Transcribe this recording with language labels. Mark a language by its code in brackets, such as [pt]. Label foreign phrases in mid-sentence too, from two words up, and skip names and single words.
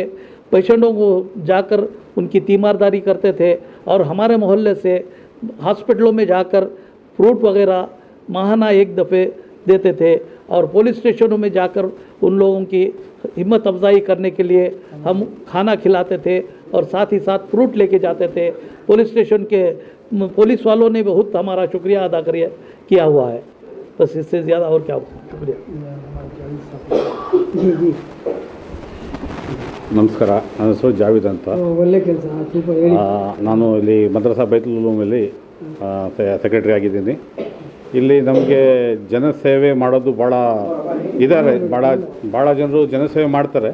[hi] पेशेंटों को जाकर उनकी तीमारदारी करते थे, और हमारे मोहल्ले से हॉस्पिटलों में जाकर फ्रूट वगैरह माहाना 1 दफ़े देते थे, और पुलिस स्टेशनों में जाकर उन लोगों की हिम्मत अफजाई करने के लिए हम खाना खिलाते थे, और साथ ही साथ फ्रूट लेके जाते थे। पुलिस स्टेशन के पुलिस वालों ने बहुत हमारा शुक्रिया अदा किया हुआ है। बस इससे ज़्यादा और क्या होगा। शुक्रिया। जी जी [kn] ನಮಸ್ಕಾರ, ನನ್ನ ಹೆಸರು ಜಾವೇದ್ ಅಂತ. ಒಳ್ಳೆ ಕೆಲಸ, ಸೂಪರ್. ಹೇಳಿ. ನಾನು ಇಲ್ಲಿ ಮದ್ರಸಾ ಬೈತುಲ್ ಉಲೂಮಲ್ಲಿ ಸೆಕ್ರೆಟರಿ ಆಗಿದ್ದೀನಿ. ಇಲ್ಲಿ ನಮಗೆ ಜನಸೇವೆ ಮಾಡೋದು ಭಾಳ ಇದ್ದಾರೆ, ಭಾಳ ಜನರು ಜನಸೇವೆ ಮಾಡ್ತಾರೆ.